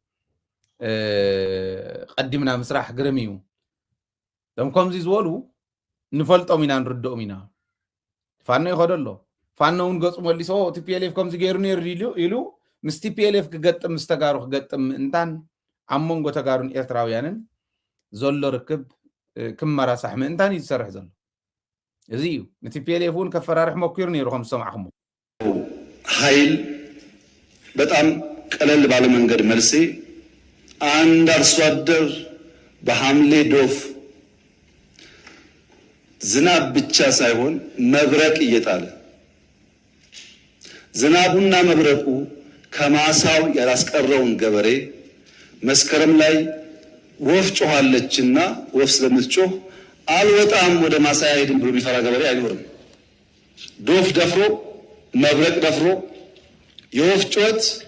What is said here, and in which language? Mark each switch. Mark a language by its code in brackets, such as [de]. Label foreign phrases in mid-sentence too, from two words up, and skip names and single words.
[ti] ቀዲምና ምስራሕ ግርም እዩ። ቶም ከምዚ ዝበሉ ንፈልጦም ኢና ንርድኦም ኢና። ፋኖ ይኸዶ ኣሎ ፋኖ እውን ገፁ መሊሶ ቲፒኤልኤፍ ከምዚ ገይሩ ነይሩ ኢሉ ምስ ቲፒኤልኤፍ ክገጥም ምስ ተጋሩ ክገጥም ምእንታን ኣብ መንጎ ተጋሩን ኤርትራውያንን ዘሎ ርክብ ክመራሳሕ ምእንታን እዩ ዝሰርሕ ዘሎ እዚ እዩ። ንቲፒኤልኤፍ እውን ከፈራርሕ ሞኪሩ ነይሩ ከም ዝሰማዕኹሞ [am] ኃይል በጣም ቀለል ባለ መንገድ መልሴ አንድ አርሶ አደር በሐምሌ ዶፍ ዝናብ ብቻ ሳይሆን መብረቅ እየጣለ ዝናቡና መብረቁ ከማሳው ያላስቀረውን ገበሬ መስከረም ላይ ወፍ ጮኻለችና ወፍ ስለምትጮህ አልወጣም ወደ ማሳ አይሄድም ብሎ የሚፈራ ገበሬ አይኖርም። ዶፍ ደፍሮ መብረቅ ደፍሮ የወፍ ጩኸት